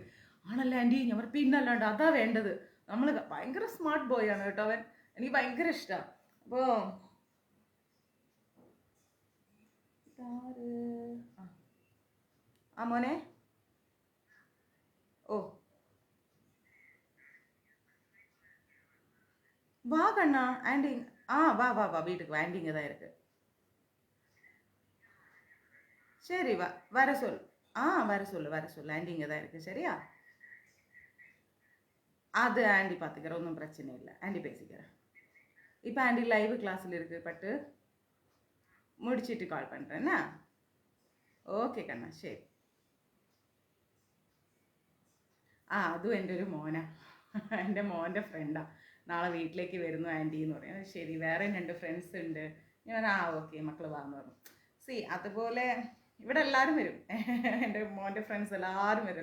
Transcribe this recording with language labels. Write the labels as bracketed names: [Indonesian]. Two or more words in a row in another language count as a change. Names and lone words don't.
[Malayalam] ആണല്ലോ ആൻറ്റി, ഞാൻ പിന്നല്ലാണ്ട് അതാ വേണ്ടത്. നമ്മൾ ഭയങ്കര [English] smart boy [Malayalam] ആണ് കേട്ടോ അവൻ. എനിക്ക് ഭയങ്കര ഇഷ്ടമാണ്. അപ്പോൾ ആ മോനെ, ഓ [Tamil] வா கண்ணா ஆண்டி. வா வா வா வீட்டுக்கு வா, ஆண்டிங்க தான் இருக்கு. சரி வா, வர சொல். வர சொல்லு ஆண்டிங்க தான் இருக்கு. சரியா? அது ஆண்டி பார்த்துக்கிறேன், ஒன்றும் பிரச்சனை இல்லை, ஆண்டி பேசிக்கிறேன். இப்போ ஆண்டி [English] live class [Tamil] இருக்குது, பட்டு முடிச்சிட்டு கால் பண்ணுறேன்னா. [Malayalam] ഓക്കെ കണ്ണ, ശരി. അതും എൻ്റെ ഒരു മോനാ, എൻ്റെ മോൻ്റെ ഫ്രണ്ടാണ്. നാളെ വീട്ടിലേക്ക് വരുന്നു ആൻറ്റി എന്ന് പറയും. ശരി, വേറെ 2 ഫ്രണ്ട്സ് ഉണ്ട്. ഞാൻ ഓക്കെ മക്കൾ വാന്ന് പറഞ്ഞു. അതുപോലെ ഇവിടെ എല്ലാവരും വരും. എൻ്റെ മോൻ്റെ ഫ്രണ്ട്സ് എല്ലാവരും വരും.